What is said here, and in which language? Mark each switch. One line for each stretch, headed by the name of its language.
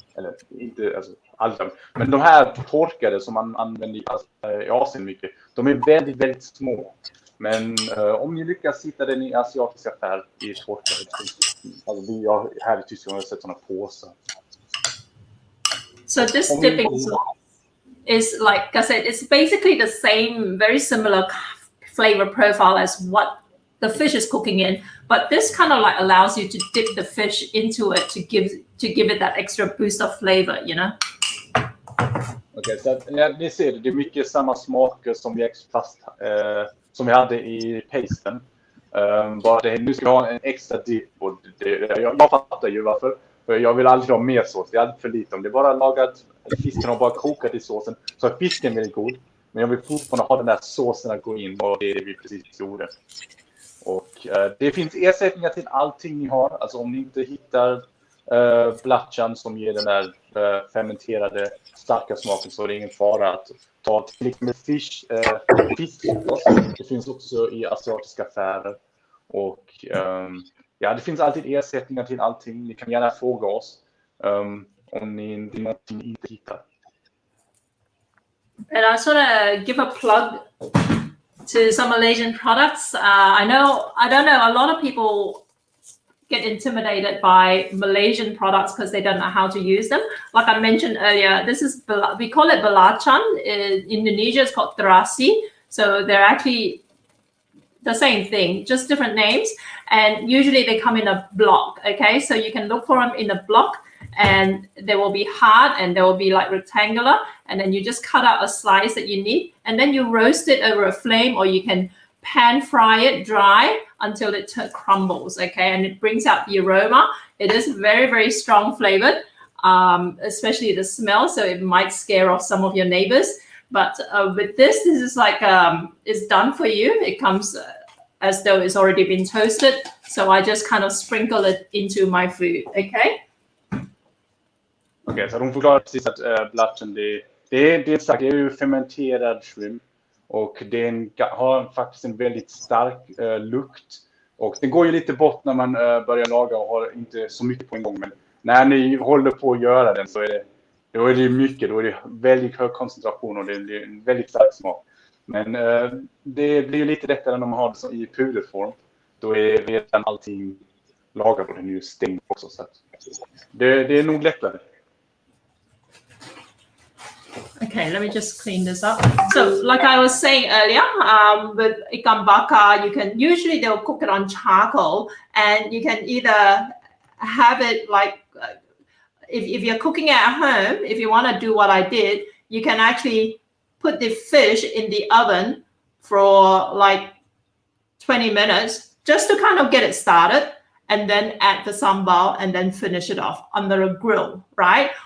Swedish: Eller inte, alltså alla. Men de här torkade som man använder i Asien mycket, de är väldigt, väldigt små. Men om ni lyckas hitta den i asiatiska affär i torkade, alltså vi har här i Tyskland har sett sådana påsar.
English: So this dipping sauce is, like I said, it's basically the same, very similar flavor profile as what the fish is cooking in, but this kind of like allows you to dip the fish into it to give it that extra boost of flavor, you know.
Swedish: Okej, så ni ser det är mycket samma smaker som som vi hade i pasten. Bara nu ska vi ha en extra dip, och jag fattar ju varför. För jag vill aldrig ha mer sås, det är alldeles för lite. Om det är bara lagat, fisken har bara kokat i såsen, så är fisken väldigt god. Men jag vill fortfarande ha den där såsen att gå in, och det är det vi precis gjorde. Och det finns ersättningar till allting ni har. Alltså om ni inte hittar blatchan som ger den där fermenterade starka smaken, så är det ingen fara att ta till exempel fisksås. Det finns också i asiatiska affärer. Och det finns alltid ersättningar till allting. Ni kan gärna fråga oss om ni någonting inte hittar.
English: And I sort of give a plug to some Malaysian products. I don't know, a lot of people get intimidated by Malaysian products because they don't know how to use them. Like I mentioned earlier, we call it belacan. In Indonesia, it's called terasi. So they're actually the same thing, just different names. And usually they come in a block, okay? So you can look for them in a block, and they will be hard and they will be like rectangular. And then you just cut out a slice that you need, and then you roast it over a flame, or you can pan fry it dry until it crumbles, okay? And it brings out the aroma. It is very, very strong flavored, especially the smell. So it might scare off some of your neighbors. But with this is like, it's done for you. It comes as though it's already been toasted. So I just kind of sprinkle it into my food, okay?
Swedish: Okej, så hon förklarar precis att blatchen, det är ju fermenterad shrimp. Och den har faktiskt en väldigt stark lukt. Och den går ju lite bort när man börjar laga och har inte så mycket på en gång. Men när ni håller på att göra den, så är det mycket. Då är det väldigt hög koncentration och det är en väldigt stark smak. Men det blir ju lite lättare när man har det i puderform. Då är redan allting lagat och den är ju stängd också. Så det är nog lättare.
English: Okay, let me just clean this up. So, like I was saying earlier, with ikan bakar, they'll cook it on charcoal, and you can either have it like, if you're cooking at home, if you want to do what I did, you can actually put the fish in the oven for like 20 minutes just to kind of get it started, and then add the sambal and then finish it off under a grill, right?